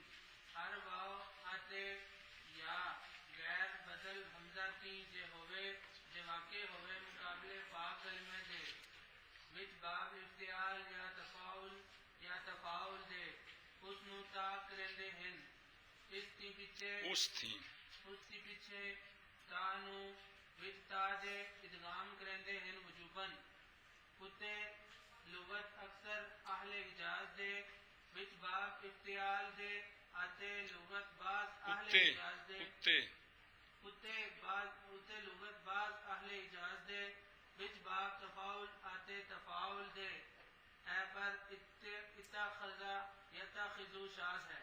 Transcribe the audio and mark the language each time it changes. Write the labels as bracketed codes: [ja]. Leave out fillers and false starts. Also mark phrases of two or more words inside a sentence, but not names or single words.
[pa] ہر واو آتے یا غیر بدل حمزہ تی جے ہوئے جے واقع ہوئے مقابلے با کلمے دے وچ باب افتعال یا تفاعل دے اس نو تا کرندے ہن اس تی پیچھے تا نو وچ تا دے ادغام کرندے ہن وجوباً. کتے لغت اکثر اہل حجاز دے وچ باب افتعال دے آتے لغت بعض اہل حجاز دے کتے لغت بعض اہل حجاز دے وچ باب تفاعل آتے تفاعل دے اے پر [ar] اتخذا یتخذو [pa] شاذ ہے.